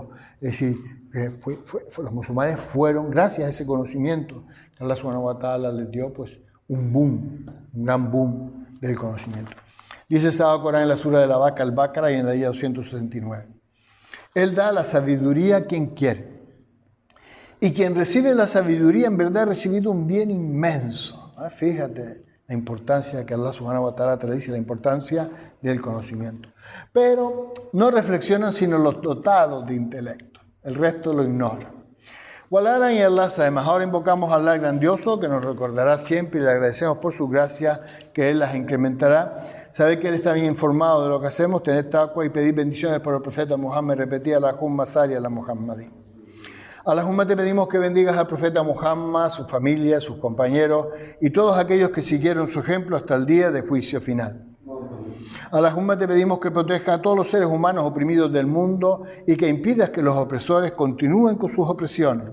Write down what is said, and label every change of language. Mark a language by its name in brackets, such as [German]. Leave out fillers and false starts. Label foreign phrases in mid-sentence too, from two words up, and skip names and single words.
[Spanish] Es decir, los musulmanes fueron, gracias a ese conocimiento que Allah [Arabic] سبحانه وتعالى [Spanish] les dio, pues un boom, un gran boom del conocimiento. Dice el Sagrado Corán en la sura de la vaca al-Baqara y en la ayah 269. Él da la sabiduría a quien quiere. Y quien recibe la sabiduría en verdad ha recibido un bien inmenso. Fíjate la importancia que Allah [Arabic] سبحانه وتعالى [Spanish] te dice, la importancia del conocimiento. Pero no reflexionan sino los dotados de intelecto. El resto lo ignoran. Walaran y Allah sabemos. Ahora invocamos a Allah grandioso, que nos recordará siempre y le agradecemos por su gracia, que Él las incrementará. Sabe que Él está bien informado de lo que hacemos, tener taqwa y pedir bendiciones por el profeta Muhammad, repetía la [Arabic] اللهم صل على محمد. [Spanish] Allahumma te pedimos que bendigas al profeta Muhammad, su familia, sus compañeros y todos aquellos que siguieron su ejemplo hasta el día de juicio final. Allahumma te pedimos que protejas a todos los seres humanos oprimidos del mundo y que impidas que los opresores continúen con sus opresiones.